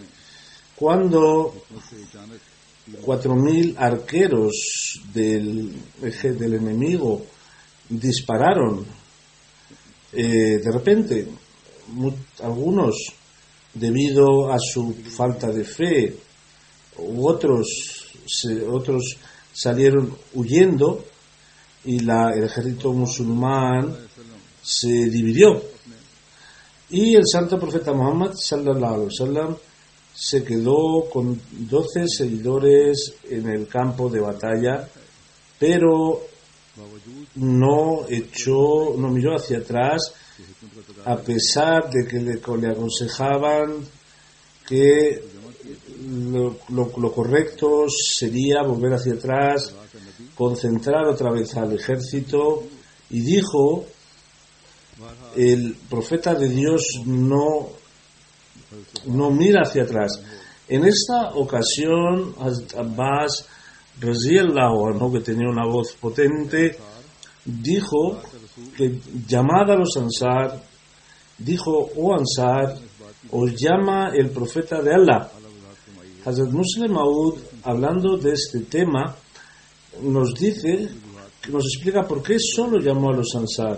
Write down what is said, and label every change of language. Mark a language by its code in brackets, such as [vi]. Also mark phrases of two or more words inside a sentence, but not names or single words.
[es] Cuando 4.000 arqueros del enemigo dispararon, de repente, algunos debido a su falta de fe, otros salieron huyendo y el ejército musulmán se dividió. Y el santo profeta Muhammad [ar] صلى الله عليه وسلم [es] se quedó con 12 seguidores en el campo de batalla, pero no miró hacia atrás, a pesar de que le aconsejaban que lo correcto sería volver hacia atrás, concentrar otra vez al ejército, y dijo: el profeta de Dios no mira hacia atrás. En esta ocasión, [ar] عباس رضي الله عنه, [es] que tenía una voz potente, dijo que llamad a los Ansar, dijo: oh Ansar, os llama el profeta de Allah. Hazrat Muslim Maud, hablando de este tema, nos explica por qué solo llamó a los Ansar.